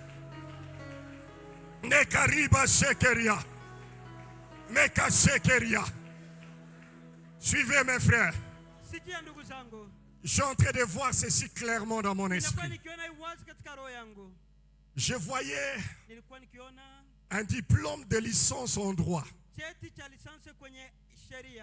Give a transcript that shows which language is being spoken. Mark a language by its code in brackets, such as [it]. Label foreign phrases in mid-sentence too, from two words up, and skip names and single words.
[fr] Nekariba shekeria. Meka shekeria. Suivez mes frères. [sw] Sikia ndugu zangu. [fr] Je suis en train de voir ceci clairement dans mon [sw] Nilikuwa [fr] esprit. [sw] nikiona hii wazi katika roho yangu. [fr] Je voyais [sw] Nilikuwa nikiona [fr] un diplôme de licence en droit [sw] cheti cha lisansi kwenye sheria